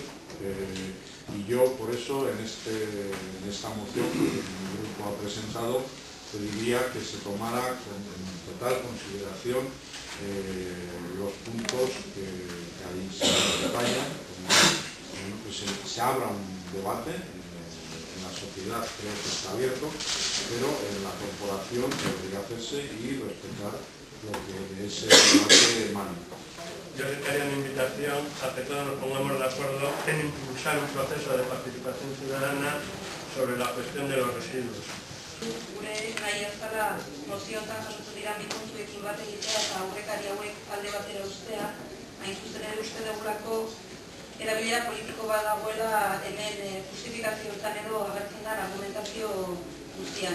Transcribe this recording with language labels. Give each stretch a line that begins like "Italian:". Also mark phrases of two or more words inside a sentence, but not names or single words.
Spanish: Y yo, por eso, en esta moción que mi grupo ha presentado, pediría que se tomara en total consideración los puntos que ahí se detallan, que se abra un debate en la sociedad, creo que está abierto, pero en la corporación debería hacerse y respetar lo que es el debate humano. Yo haría una invitación a que todos nos pongamos de acuerdo en impulsar un proceso de participación ciudadana sobre la cuestión de los residuos.
Basque: Gure nahi ezkala mozioetan jasotzen dira bi puntuekin bat egitea eta aurrekari hauek alde batera uztea, hain zuzen ere uste dugulako erabilera politiko bat dagoela hemen justifikazioetan edo agertzen da argumentazio guztian.